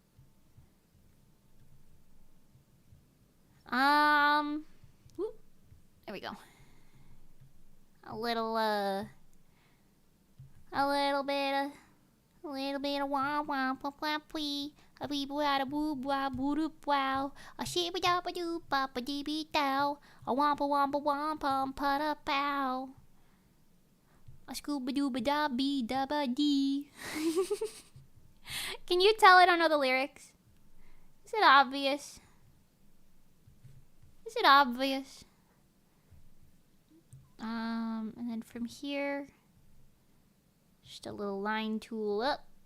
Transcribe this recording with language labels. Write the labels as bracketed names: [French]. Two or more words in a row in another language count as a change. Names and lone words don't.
[English] Whoop, there we go. A little bit of wah wah pop pop wee. A bee boo a boo boo boo doo wow. A shibby da ba doo ba ba dee bee dow. A wampa wampa wampum pa da pow. A scooba doo ba da bee da ba dee. Can you tell I don't know the lyrics? Is it obvious? Is it obvious? And then from here, just a little line tool up.